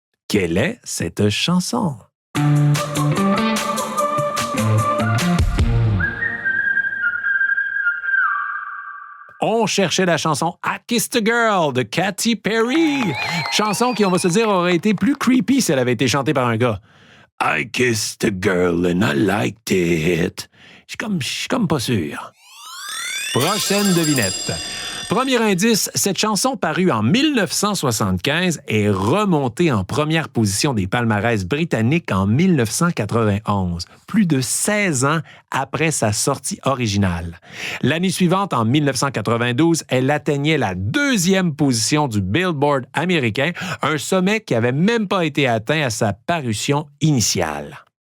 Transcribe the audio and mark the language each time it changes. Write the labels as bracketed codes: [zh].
[fr] Quelle est cette chanson? On cherchait la chanson I Kissed a Girl de Katy Perry. Chanson qui, on va se dire, aurait été plus creepy si elle avait été chantée par un gars. [en] I kissed a girl and I liked it. [fr] Je suis comme pas sûr. Prochaine devinette. Premier indice, cette chanson parue en 1975 est remontée en première position des palmarès britanniques en 1991, plus de 16 ans après sa sortie originale. L'année suivante, en 1992, elle atteignait la 2e position du Billboard américain, un sommet qui n'avait même pas été atteint à sa parution initiale.